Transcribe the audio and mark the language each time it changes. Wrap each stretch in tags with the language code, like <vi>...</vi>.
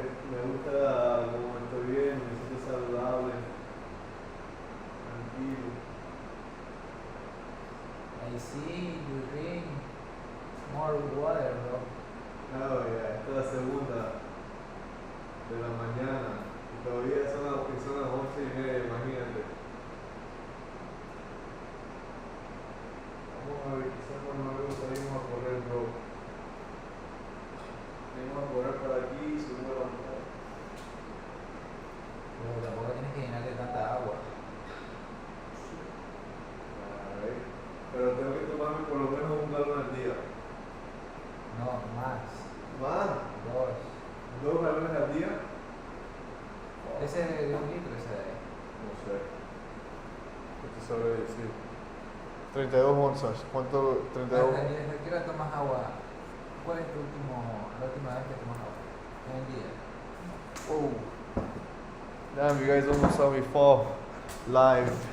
<es>Me gusta como estoy bien, me siento saludable, tranquilo.</es> <en>I see you drink more water, bro.</en> <es>Oh yeah, esta es la segunda de la mañana y todavía son las 11:30, imagínate. Vamos a ver, quizás cuando luego salimos a correr, bro. Salimos a correr por aquí y subimos la montaña. Pero tampoco tienes que llenarte tanta agua. Pero tengo que tomarme por lo menos 1 galón al día. No, más. ¿Más? 2. 2 galones al día. Ese de 1 litro, ese de ahí. No sé. ¿Qué te sabe decir? 32 onzas. ¿Cuánto? 32. ¿Desde qué hora tomas agua? ¿Cuál es la última vez que tomas agua? En el día. Oh.</es> <en>Damn, you guys almost saw me fall live.</en>